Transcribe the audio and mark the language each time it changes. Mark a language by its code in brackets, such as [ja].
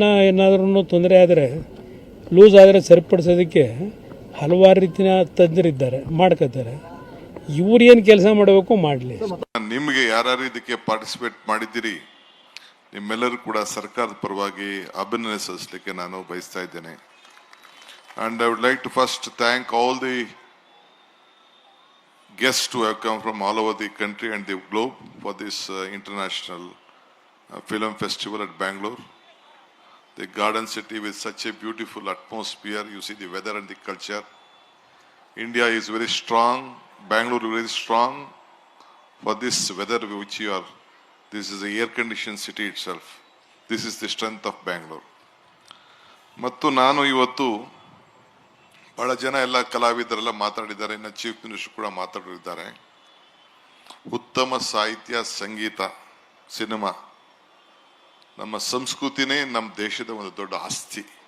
[kn] ಏನಾದ್ರೂ ತೊಂದರೆ ಆದರೆ ಲೂಸ್ ಆದರೆ ಸರಿಪಡಿಸೋದಕ್ಕೆ ಹಲವಾರು ರೀತಿಯ ತಜ್ಞರಿದ್ದಾರೆ, ಮಾಡ್ಕೋತಾರೆ. ಇವ್ರು ಏನು ಕೆಲಸ ಮಾಡಬೇಕು ಮಾಡಲಿ. ನಿಮಗೆ ಯಾರು ಇದಕ್ಕೆ ಪಾರ್ಟಿಸಿಪೇಟ್ ಮಾಡಿದ್ದೀರಿ ನಿಮ್ಮೆಲ್ಲರೂ ಕೂಡ ಸರ್ಕಾರದ ಪರವಾಗಿ ಅಭಿನಂದಿಸಲಿಕ್ಕೆ ನಾನು ಬಯಸ್ತಾ ಇದ್ದೇನೆ. [en] And I would like to first thank all the guests who have come from all over the country and the globe for this international film festival at Bangalore. The garden city with such a beautiful atmosphere. You see the weather and the culture. India is very strong. Bangalore is very strong for this weather which you are. This is a air-conditioned city itself. This is the strength of Bangalore. [kn] ಮತ್ತು ನಾನು ಇವತ್ತು ಬಹಳ ಜನ ಎಲ್ಲ ಕಲಾವಿದರೆಲ್ಲ ಮಾತಾಡಿದ್ದಾರೆ, ಇನ್ನು chief minister ಕೂಡ ಮಾತಾಡಿದ್ದಾರೆ. ಉತ್ತಮ ಸಾಹಿತ್ಯ, ಸಂಗೀತ, ಸಿನಿಮಾ, ನಮ್ಮ ಸಂಸ್ಕೃತಿನೇ ನಮ್ಮ ದೇಶದ ಒಂದು ದೊಡ್ಡ ಆಸ್ತಿ.